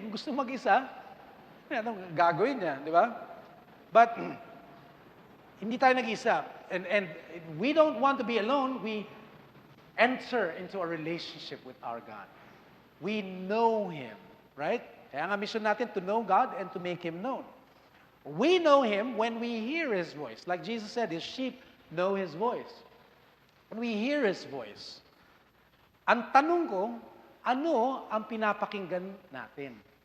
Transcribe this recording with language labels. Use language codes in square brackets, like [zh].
[tl] Kung gusto mag-isa, gagawin niya. Di ba? But, hindi tayo nag-isa. [en] And we don't want to be alone. We enter into a relationship with our God. We know Him. Right? [tl] Kaya nga [en] mission natin to know God and to make Him known. We know Him when we hear His voice. Like Jesus said, His sheep know His voice. When we hear His voice. [tl] Ang tanong ko, ano ang pinapakinggan natin?